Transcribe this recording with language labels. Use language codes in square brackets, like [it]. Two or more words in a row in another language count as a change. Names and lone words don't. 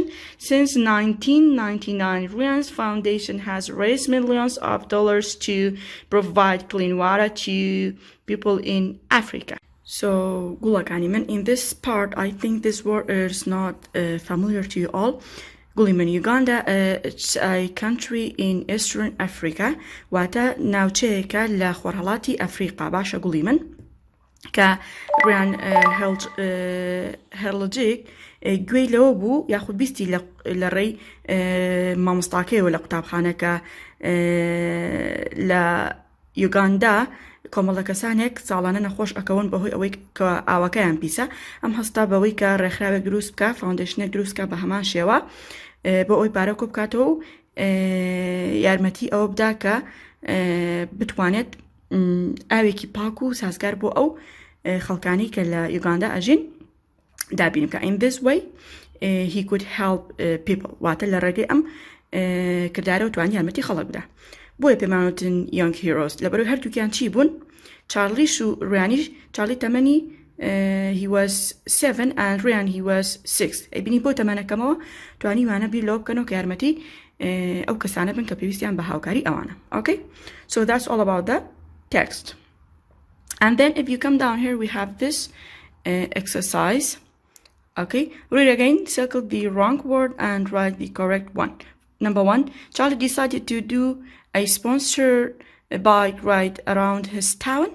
[en] Since 1999, Ryan's Foundation has raised millions of dollars to provide clean water to people in Africa. So, Gulakani, in this part, I think this word is not familiar to you all. Guliman, Uganda, it's a country in Eastern Africa. [ckb] Wata naucheka la khwarhalati Afriqa. Basha Guliman. Ka Ryan Herlogic گوێی لەوە بوو یاخود بیستی لە ڕێی مامۆستاکەیەوە لە قوتابخانەکە لە یوگاندا کۆمەڵە کەسانێک ساڵانە نەخۆش ئەکەون بەهۆی ئەوەی کە ئاوەکەیان پیسە ئەم هەستا بەوەی کە ڕێکخراوێک دروست بکە فاوندیشنێک دروست بکە بە هەمان شێوە بۆ ئەوی پارە کۆ بکاتەوە و یارمەتی ئەوە بدا کە بتوانێت ئاوێکی پاک و سازگار بۆ ئەو خەڵکانی کە لە یوگاندا ئەژین دابینم کە [en] in this way he could help people [ckb] واتە لە ڕێگەی ئەم کردارە و توانی یارمەتی خەڵک بدا بۆیە پێمانوتن [en] young heroes [ckb] لەبەرەوەی هەردووکیان چی بوون چارلیش و ڕیانیش چارلی تەمەنی [en] he was 7 and Ryan he was 6 [ckb] بینی بۆ تەمەنەکەمەوە توانیوانە بیر لەوە بکەنەوە کە یارمەتی ئەو کەسانە بن کە پێویستیان بە هاوکاری ئەوانە. [en] Okay, so that's all about the text. And then if you come down here we have this exercise. Okay, read again, circle the wrong word and write the correct one. Number 1, Charlie decided to do a sponsored bike ride around his town.